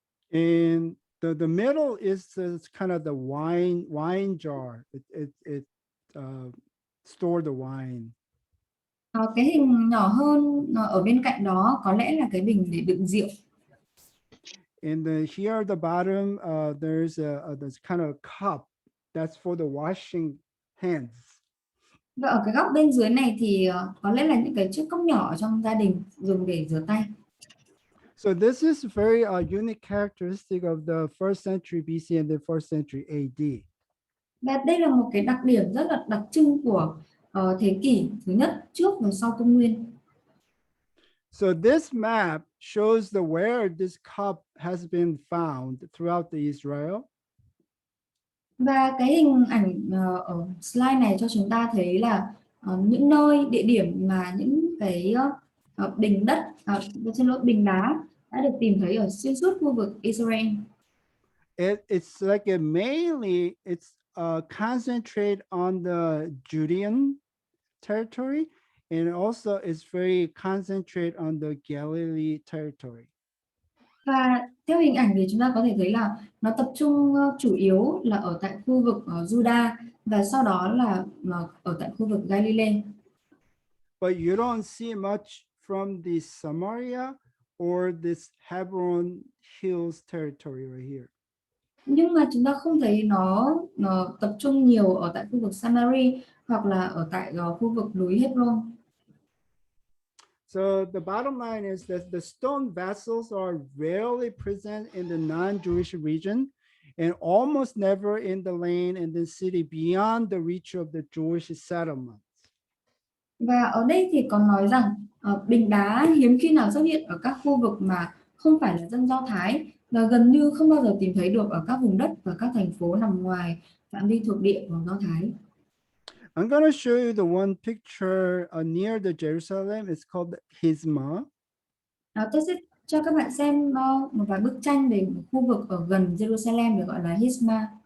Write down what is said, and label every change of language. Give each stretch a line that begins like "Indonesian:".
English: And the middle is kind of the wine jar. It store the wine.
Vietnamese: Cái hình nhỏ hơn ở bên cạnh đó có lẽ là cái bình để đựng rượu.
English: And here at the bottom, there's this kind of cup that's for the washing hands.
Vietnamese: Và ở cái góc bên dưới này thì có lẽ là những cái chiếc cốc nhỏ trong gia đình dùng để rửa tay.
English: So this is very unique characteristic of the first century BC and the first century AD.
Vietnamese: Và đây là một cái đặc điểm rất là đặc trưng của thế kỷ thứ nhất trước và sau công nguyên.
English: So this map shows the where this cup has been found throughout the Israel.
Vietnamese: Và cái hình ảnh ở slide này cho chúng ta thấy là những nơi địa điểm mà những cái bình đất xin lỗi bình đá đã được tìm thấy ở xuyên suốt khu vực Israel.
English: It's like it's concentrate on the Judean territory, and also it's very concentrate on the Galilee territory.
Vietnamese: Và theo hình ảnh thì chúng ta có thể thấy là nó tập trung chủ yếu là ở tại khu vực Judah và sau đó là ở tại khu vực Galilee.
English: But you don't see much from the Samaria or this Hebron Hills territory right here.
Vietnamese: Nhưng mà chúng ta không thấy nó tập trung nhiều ở tại khu vực Seminary hoặc là ở tại khu vực núi Hebron.
English: So the bottom line is that the stone vessels are rarely present in the non-Jewish region and almost never in the land and the city beyond the reach of the Jewish settlements.
Vietnamese: Và ở đây thì có nói rằng bình đá hiếm khi nào xuất hiện ở các khu vực mà không phải là dân Do Thái và gần như không bao giờ tìm thấy được ở các vùng đất và các thành phố nằm ngoài phạm vi thuộc địa của Do Thái.
English: I'm going to show you the one picture near the Jerusalem. It's called Hizma.
Vietnamese: Tôi sẽ cho các bạn xem một vài bức tranh về một khu vực ở gần Jerusalem được gọi là Hizma.